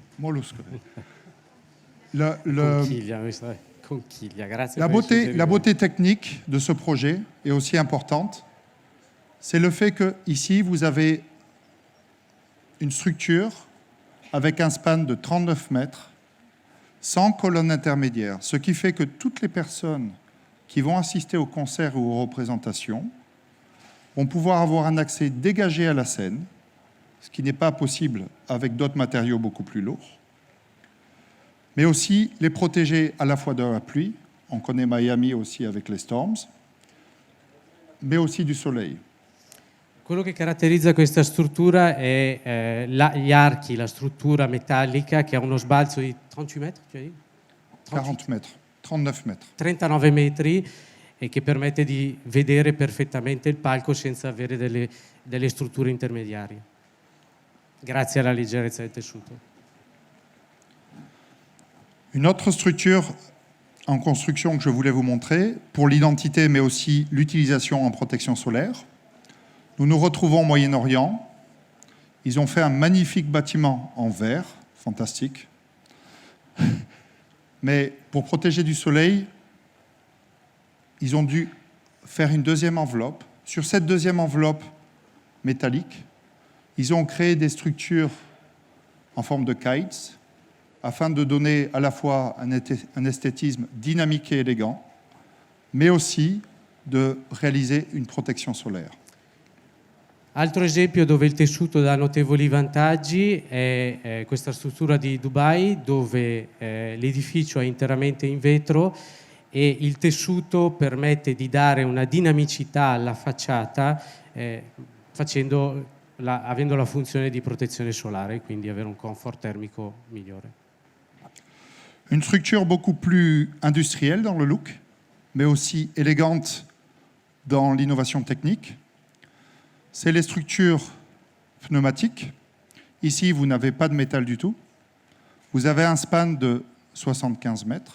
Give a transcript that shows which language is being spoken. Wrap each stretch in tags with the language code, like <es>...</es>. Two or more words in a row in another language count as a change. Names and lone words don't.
<it>Conchiglia, grazie.</it> <fr>La beauté technique de ce projet est aussi importante. C'est le fait que ici vous avez une structure avec un span de 39 mètres, sans colonne intermédiaire, ce qui fait que toutes les personnes qui vont assister au concert ou aux représentations vont pouvoir avoir un accès dégagé à la scène, ce qui n'est pas possible avec d'autres matériaux beaucoup plus lourds, mais aussi les protéger à la fois de la pluie, on connaît Miami aussi avec les storms, mais aussi du soleil.</fr> <it>Quello che caratterizza questa struttura è gli archi, la struttura metallica che ha uno sbalzo di 38 metri, cioè</it> <fr>40 mètres, 39 mètres.</fr> <it>39 metri, e che permette di vedere perfettamente il palco senza avere delle strutture intermediarie, grazie alla leggerezza del tessuto.</it> <fr>Une autre structure en construction que je voulais vous montrer, pour l'identité mais aussi l'utilisation en protection solaire. Nous nous retrouvons au Moyen-Orient. Ils ont fait un magnifique bâtiment en verre, fantastique. Mais pour protéger du soleil, ils ont dû faire une deuxième enveloppe. Sur cette deuxième enveloppe métallique, ils ont créé des structures en forme de kites afin de donner à la fois un esthétisme dynamique et élégant, mais aussi de réaliser une protection solaire.</fr> <it>Altro esempio dove il tessuto dà notevoli vantaggi è questa struttura di Dubai, dove l'edificio è interamente in vetro e il tessuto permette di dare una dinamicità alla facciata avendo la funzione di protezione solare, quindi avere un comfort termico migliore.</it> <fr>Une structure beaucoup plus industrielle dans le look, mais aussi élégante dans l'innovation technique. C'est les structures pneumatiques. Ici, vous n'avez pas de métal du tout. Vous avez un span de 75 mètres.</fr>